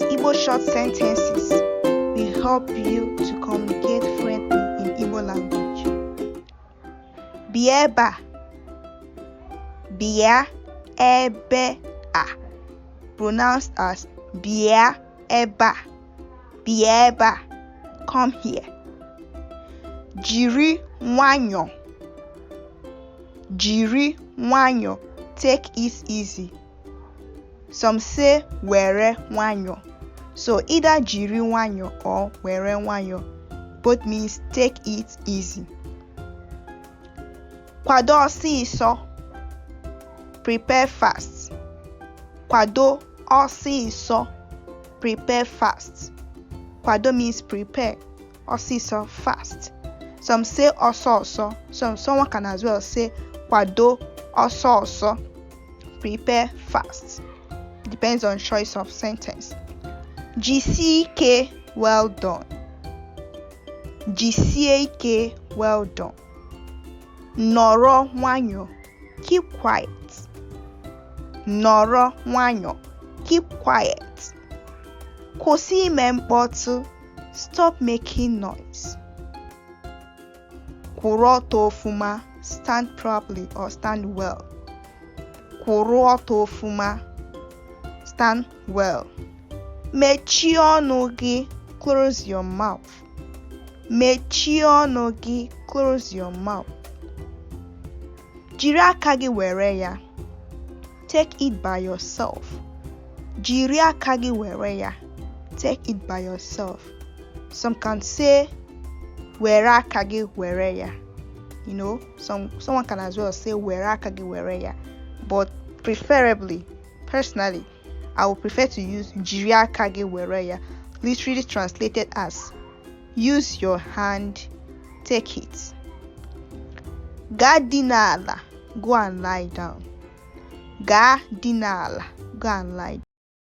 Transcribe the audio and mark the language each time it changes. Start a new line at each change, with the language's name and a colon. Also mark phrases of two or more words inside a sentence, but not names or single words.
English: Those short sentences will help you to communicate fluently in Igbo language.
Igbo: Bịa ebe a. Bịa ebe a.
English: Pronounced as
Igbo: bịa ebe a. Bịa ebe a.
English: Come here.
Igbo: Jiri nwayọọ. Jiri nwayọọ.
English: Take it easy. Some say
Igbo: were nwayọọ.
English: So either
Igbo: jiri nwayọọ
English: or
Igbo: were nwayọọ.
English: Both means take it easy.
Igbo: Kwado ọsịsọ.
English: Prepare fast.
Igbo: Kwado ọsịsọ.
English: Prepare fast. Kwado means prepare. Ọsịsọ fast. Some say ọsọọsọ. Someone can as well say
Igbo: kwado ọsọọsọ.
English: Prepare fast. Depends on choice of sentence.
Igbo: Jisie ike,
English: well done.
Igbo: Jisie ike,
English: well done.
Igbo: Nọrọ nwayọọ.
English: Keep quiet.
Igbo: Nọrọ nwayọọ.
English: Keep quiet.
Igbo: Kwụsị ime mkpọtụ.
English: Stop making noise.
Igbo: Kwụrụ ọtọ ọfụma.
English: Stand properly or stand well.
Igbo: Kwụrụ ọtọ ọfụma.
English: Stand well.
Igbo: Mechie ọnụ gị.
English: Close your mouth.
Igbo: Mechie ọnụ gị.
English: Close your mouth.
Igbo: Jiri aka gị were ya.
English: Take it by yourself.
Igbo: Jiri aka gị were ya.
English: Take it by yourself. Some can say
Igbo: were aka gị were ya.
English: You know, someone can as well say
Igbo: were aka gị were ya.
English: But preferably, personally, I would prefer to use
Igbo: jiri aka gị were ya,
English: literally translated as use your hand, take it.
Igbo: Gaa dina ala,
English: go and lie down.
Igbo: Gaa dina ala,
English: go and lie down.